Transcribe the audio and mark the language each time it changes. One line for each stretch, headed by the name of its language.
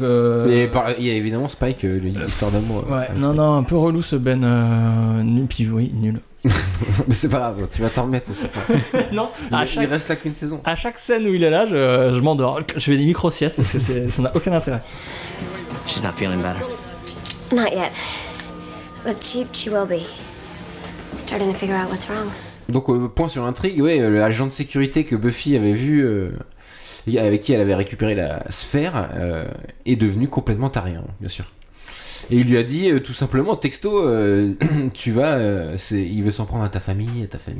French: Il y a évidemment Spike, l'histoire d'amour. Ouais, non, un peu relou ce Ben. Nul, puis oui, nul. Mais c'est pas grave, tu vas t'en remettre, c'est pas. Non, il reste là qu'une saison. À chaque scène où il est là, je m'endors. Je fais des micro-siestes parce que ça n'a aucun intérêt.
English: She's not feeling better. Not yet. But she will be. Starting to figure out what's wrong.
French: Donc point sur l'intrigue, ouais, l'agent de sécurité que Buffy avait vu, avec qui elle avait récupéré la sphère, est devenu complètement taré, hein, bien sûr. Et il lui a dit tout simplement, texto, tu vas, il veut s'en prendre à ta famille.